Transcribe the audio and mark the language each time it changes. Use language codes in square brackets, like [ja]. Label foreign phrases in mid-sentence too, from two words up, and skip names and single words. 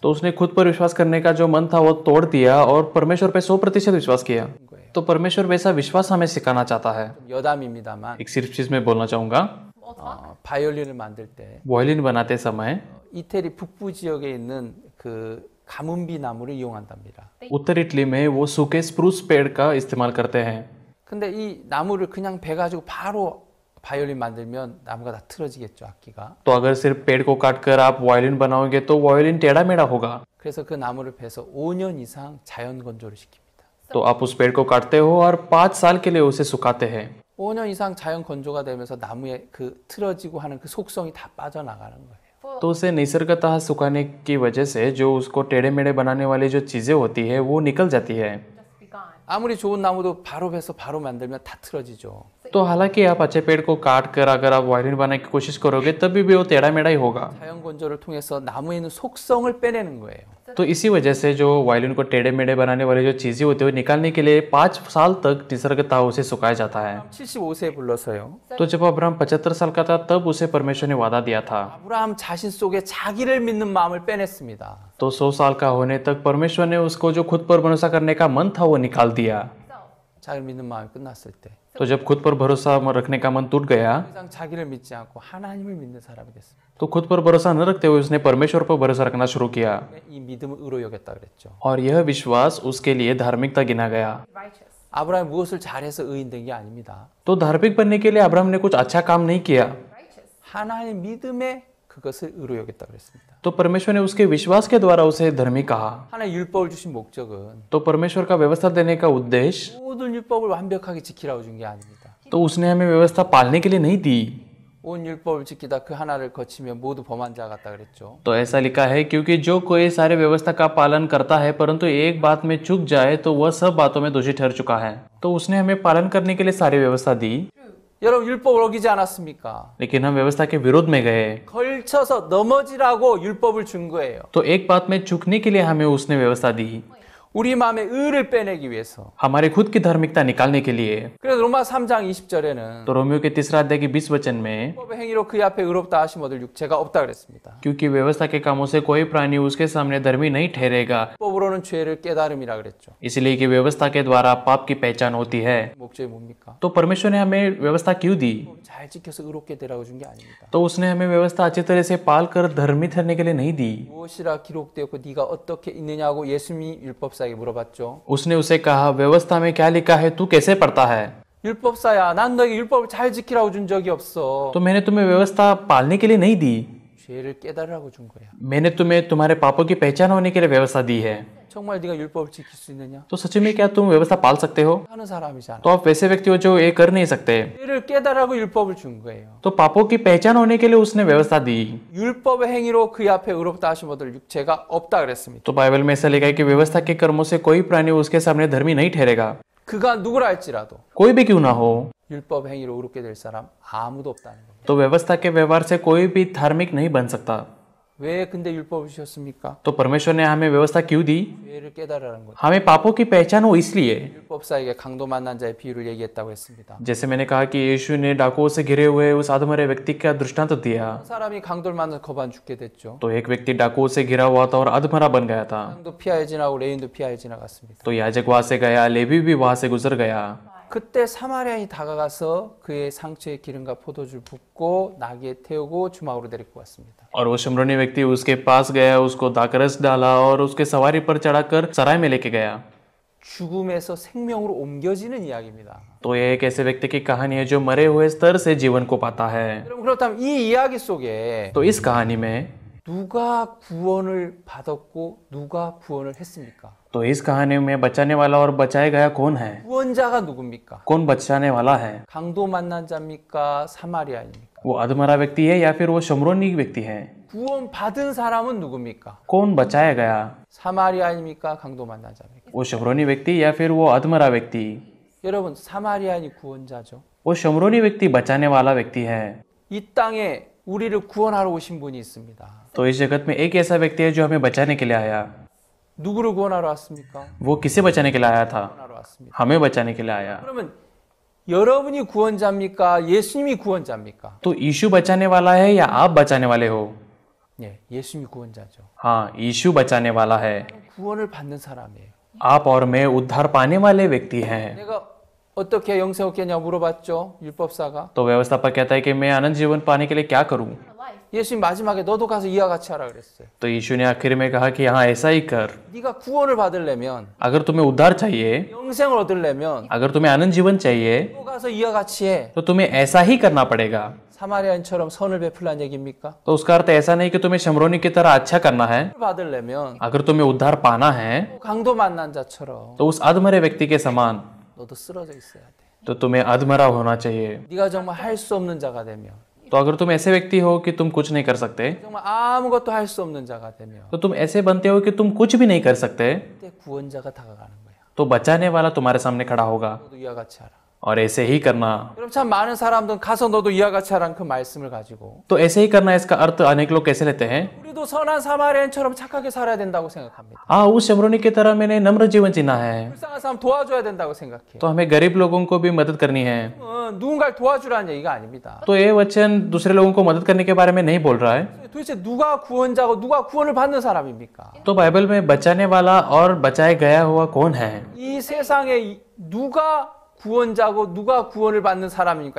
[hi] तो उसने खुद पर विश्वास करने का जो मन था वो तोड़ दिया और परमेश्वर पे 100% विश्वास किया। [ko] 거예요. [hi] तो परमेश्वर वैसा विश्वास हमें सिखाना चाहता है। [ko] 여담입니다만 [hi] एक सिर्फ चीज मैं बोलना चाहूंगा, [ko] 바이올린을 만들 때 [hi] वायलिन बनाते समय [ko] 이태리 북부 지역에 있는 그 가문비 나무를 이용한답니다. [hi] उत्तर इटली में वो सूखे स्प्रूस पेड़ का इस्तेमाल करते हैं। [ko] 근데 이 나무를 그냥 베 가지고 바로 바이올린 만들면 나무가 다 틀어지겠죠, 악기가. [hi] तो अगर सिर्फ पेड़ को काट कर आप वायलिन बनाओगे तो वायलिन टेढ़ा मेढ़ा होगा। [ko] 그래서 그 나무를 베서 5년 이상 자연 건조를 시킵니다. [hi] तो आप उस पेड़ को काटते हो और 5 साल के लिए उसे सुखाते हैं। [ko] 5년 이상 자연 건조가 되면서 나무의 그 틀어지고 하는 그 속성이 다 빠져나가는 거예요. [hi] तो उसे निसर्गतः सुखाने की वजह से जो उसको टेढ़े मेढ़े बनाने वाली जो चीजें होती है वो निकल जाती है। [en] Just be gone. [ko] 아무리 좋은 나무도 바로 베서 바로 만들면 다 틀어지죠. [hi] तो हालांकि आप अच्छे पेड़ को काट कर अगर आप वायलिन बनाने की कोशिश करोगे तभी भी वो टेढ़ा मेढ़ा ही होगा। [ko] 자연 건조를 통해서 나무에 있는 속성을 빼내는 거예요. [hi] तो इसी वजह से जो वायलिन को टेढ़े मेढ़े बनाने वाली जो चीजें होती है वो निकालने के लिए 5 साल तक निसर्गतः उसे सुखाया जाता है। [ko] 75세에 불러서요. [hi] तो जब अब्राहम 75 साल का था तब उसे परमेश्वर ने वादा दिया था। [ko] 아브라함 자신 속에 자기를 믿는 마음을 빼냈습니다. [hi] तो 100 साल का होने तक परमेश्वर ने उसको जो खुद पर भरोसा करने का मन था वो निकाल दिया। [ko] 자기를 믿는 마음이 끝났을 때 [hi] तो जब खुद पर भरोसा रखने का मन टूट गया [ko] 더 이상 자기를 믿지 않고 하나님을 믿는 사람이 됐습니다. [hi] तो खुद पर भरोसा न रखते हुए उसने परमेश्वर पर भरोसा रखना शुरू किया [ko] 이 믿음을 의로 여겼다 그랬죠. [hi] और यह विश्वास उसके लिए धार्मिकता गिना गया। Righteous. [ko] 아브라함이 무엇을 잘해서 의인된 게 아닙니다. [hi] तो धार्मिक बनने के लिए अब्राहम ने कुछ अच्छा काम नहीं किया, Righteous. [ko] 하나님 믿음에 그것을 의로 여겼다 그랬습니다. [hi] तो परमेश्वर ने उसके विश्वास के द्वारा उसे धर्मी कहा। [ko] 하나님 율법을 주신 목적은 [hi] तो परमेश्वर का व्यवस्था देने का उद्देश्य [ko] 모든 율법을 완벽하게 지키라고 준 게 아닙니다. [hi] तो उसने हमें व्यवस्था पालने के लिए नहीं दी। [ko] 온 율법을 지키다 그 하나를 거치면 모두 범한 자 같다 그랬죠. [hi] तो ऐसा लिखा है क्योंकि जो कोई सारे व्यवस्था का पालन करता है परंतु एक बात में चूक जाए तो वह सब बातों में दोषी ठहर चुका है। तो उसने हमें पालन करने के लिए सारी व्यवस्था दी, [ko] 여러분 율법을 어기지 않았습니까? [hi] लेकिन हम व्यवस्था के विरोध में गए। [ko] 걸쳐서 넘어지라고 율법을 준 거예요. [hi] तो एक बात में चूकने के लिए हमें उसने व्यवस्था दी, [ko] 우리 마음의 의를 빼내기 위해서. [hi] हमारे खुद की धार्मिकता निकालने के लिए। [ko] 그래서 로마 3장 20절에는 [hi] तो रोमियो के 3 अध्याय के 20 वचन में [ko] 율법의 행위로 그의 앞에 의롭다 하심 얻을 육체가 없다 그랬습니다. [hi] क्योंकि व्यवस्था के कामों से कोई प्राणी उसके सामने धर्मी नहीं ठहरेगा, [ko] 율법으로는 죄를 깨달음이라 그랬죠. [hi] इसलिए कि व्यवस्था के द्वारा पाप की पहचान होती है। [ko] 목적이 뭡니까? [hi] तो परमेश्वर ने हमें व्यवस्था क्यों दी? [ko] 잘 지켜서 의롭게 되라고 준 게 아닙니다. [hi] तो उसने हमें व्यवस्था अच्छी तरह से पाल कर धर्मी ठहरने के लिए नहीं दी। [ko] 무엇이라 기록되었고 네가 어떻게 있느냐고 예수님이 율법사에게 물어봤죠. [hi] उसने उसे कहा व्यवस्था में क्या लिखा है, तू कैसे पढ़ता है? [ko] 율법사야, 난 너에게 율법을 잘 지키라고 준 적이 없어. [hi] तो मैंने तुम्हें व्यवस्था पालने के लिए नहीं दी, [ko] 죄를 깨달으라고 준 거야. [hi] मैंने तुम्हें तुम्हारे पापों की पहचान होने के लिए व्यवस्था दी है। [ko] 정말 네가 율법을 지킬 수 있느냐? [hi] तो सच में क्या तुम व्यवस्था पाल सकते हो? [ko] 하는 사람이잖아. [hi] तो आप वैसे व्यक्ति हो जो ये कर नहीं सकते। [ko] 죄를 깨달으라고 율법을 준 거예요. [hi] तो पापों की पहचान होने के लिए उसने व्यवस्था दी। [ko] 율법의 행위로 그의 앞에 의롭다 하심 얻을 육체가 없다 그랬습니다. [hi] तो बाइबल में ऐसा लिखा है कि व्यवस्था के कर्मों से कोई प्राणी उसके सामने धर्मी नहीं ठहरेगा, [ko] 그가 누구라 할지라도 [hi] कोई भी क्यों ना हो। [ko] 율법 행위로 의롭게 될 사람 아무도 없다는 겁니다. [hi] तो व्यवस्था के व्यवहार से कोई भी धार्मिक नहीं बन सकता। [ko] 왜 근데 율법을 주셨습니까? [hi] तो परमेश्वर ने हमें व्यवस्था क्यों दी? [ko] 죄를 깨달으라는 거죠. [hi] हमें पापों की पहचान हो इसलिए। [ko] 율법사에게 강도 만난 자의 비유를 얘기했다고 했습니다. [hi] जैसे मैंने कहा कि यीशु ने डाकुओं से घिरे हुए उस अधमरे व्यक्ति का दृष्टांत दिया। [ko] 사람이 강도를 만나서 거반 죽게 됐죠. [hi] तो एक व्यक्ति डाकुओं से घिरा हुआ था और अधमरा बन गया था। [ko] 강도 피하여 지나고 레인도 피하여 지나갔습니다. [hi] तो याजक वहां से गया, लेवी भी वहां से गुजर गया। [ko] 그때 사마리아인이 다가가서 그의 상처에 기름과 포도주를 붓고 나귀에 태우고 주막으로 데리고 갔습니다. [hi] और वो शमरोनी व्यक्ति उसके पास गया, उसको दाकरस डाला और उसके सवारी पर चढ़ाकर सराय में लेके गया। [ko] 죽음에서 생명으로 옮겨지는 이야기입니다. [hi] तो ये एक ऐसे व्यक्ति की कहानी है जो मरे हुए स्तर से जीवन को पाता है। [ko] 여러분 그렇다면 이 이야기 속에 [hi] तो इस कहानी में [ko] 누가 구원을 받았고 누가 구원을 했습니까? [hi] तो इस कहानी में बचाने वाला और बचाया गया कौन है? [ko] 구원자가 누굽니까? [hi] कौन बचाने वाला है? [ko] 강도 만난 자입니까? 사마리아입니까? [hi] वो अधमरा व्यक्ति है या फिर वो शमरोनी व्यक्ति है? [ko] 구원 받은 사람은 누굽니까? [hi] कौन बचाया गया? [ko] 사마리아입니까? 강도 만난 자입니까? [hi] वो शमरोनी व्यक्ति या फिर वो अधमरा व्यक्ति? [ko] 여러분 사마리아인이 구원자죠. [hi] वो शमरोनी व्यक्ति बचाने वाला व्यक्ति है। [ko] 이 땅에 우리를 구원하러 오신 분이 있습니다. [hi] तो इस जगत में एक ऐसा व्यक्ति है जो हमें बचाने के लिए आया। [ko] 누구를 구원하러 왔습니까? [hi] वो किसे बचाने के लिए आया था? [ko] 구원하러 왔습니다. [hi] हमें बचाने के लिए आया। [ko] 그러면 여러분이 구원자입니까? 예수님이 구원자입니까? [hi] तो यीशु बचाने वाला है या आप बचाने वाले हो? [ko] 예, 예수님이 구원자죠. [hi] हाँ, यीशु बचाने वाला है। [ko] 구원을 받는 사람이에요. [hi] आप और मैं उद्धार पाने वाले व्यक्ति हैं। [ko] 내가 어떻게 영생 얻겠냐 물어봤죠. 율법사가. [hi] तो व्यवस्थापक कहता है कि मैं अनंत जीवन पाने के लिए क्या करूं? [en] for life. [ko] 예수님 마지막에 너도 가서 이와 같이 하라 그랬어요. [hi] तो यीशु ने आखिर में कहा कि हाँ ऐसा ही कर। [ko] 네가 구원을 받으려면 [hi] अगर तुम्हें उद्धार चाहिए, [ko] 영생을 얻으려면 [hi] अगर तुम्हें अनंत जीवन चाहिए, [ko] 또 가서 이와 같이 해. [hi] तो तुम्हें ऐसा ही करना पड़ेगा। [ko] 사마리아인처럼 선을 베풀란 얘기입니까? [hi] तो उसका अर्थ ऐसा नहीं कि तुम्हें शमरोनी की तरह अच्छा करना है। [ko] 받으려면 [hi] अगर तुम्हें उद्धार पाना है, [ko] 또 강도 만난 자처럼 [hi] तो उस अधमरे व्यक्ति के समान [ko] 너도 쓰러져 있어야 돼. [hi] तो तुम्हें अधमरा होना चाहिए। [ko] 네가 정말 할 수 없는 자가 되면 [hi] तो अगर तुम ऐसे व्यक्ति हो कि तुम कुछ नहीं कर सकते, [ko] 정말 아무것도 할 수 없는 자가 되면 [hi] तो तुम ऐसे बनते हो कि तुम कुछ भी नहीं कर सकते, [ko] 그때 구원자가 다가가는 거야. [hi] तो बचाने वाला तुम्हारे सामने खड़ा होगा [ko] 너도 이와 같이 하라. [hi] और ऐसे ही करना। [ko] 그럼 참 많은 사람들은 가서 너도 이와 같이 하라는 그 말씀을 가지고 [hi] तो ऐसे ही करना इसका अर्थ अनेक लोग कैसे लेते हैं? [ko] 우리도 선한 사마리아인처럼 착하게 살아야 된다고 생각합니다. [hi] हाँ, उस शमरोनी की तरह मैंने नम्र जीवन जीना है, [ko] 불쌍한 사람 도와줘야 된다고 생각해. [hi] तो हमें गरीब लोगों को भी मदद करनी है। [ko] 누군가를 도와주라는 얘기가 아닙니다. [hi] तो ये वचन दूसरे लोगों को मदद करने के बारे में नहीं बोल रहा है। [ko] 도대체 누가 구원자고 누가 구원을 받는 사람입니까? [hi] तो बाइबल में बचाने वाला और बचाया गया हुआ कौन है? [ko] 이 세상에 누가 구원자고 누가 구원을 받는 사람입니까?